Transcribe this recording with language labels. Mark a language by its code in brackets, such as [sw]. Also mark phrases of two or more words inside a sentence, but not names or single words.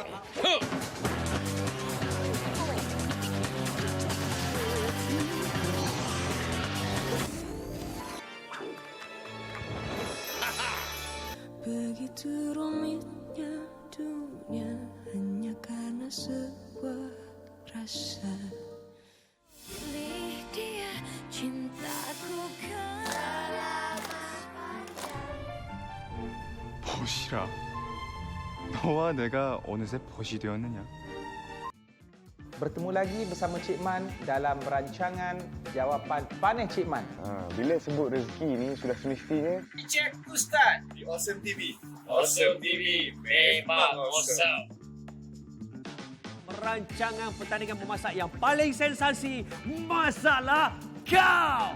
[id] Begitu rumitnya dunia hanya karena sebuah rasa. Pilih dia, cintaku kalah sepanjang. [ko] 벗이라. 너와 내가 어느새 벗이 되었느냐? [ms] Bertemu lagi bersama Cik Man dalam rancangan Jawapan Panas Cik Man. Bila sebut rezeki ni sudah semestinya Cik Ustaz Di Awesome TV. Awesome TV memang awesome. Rancangan pertandingan memasak yang paling sensasi, Masalah Kau.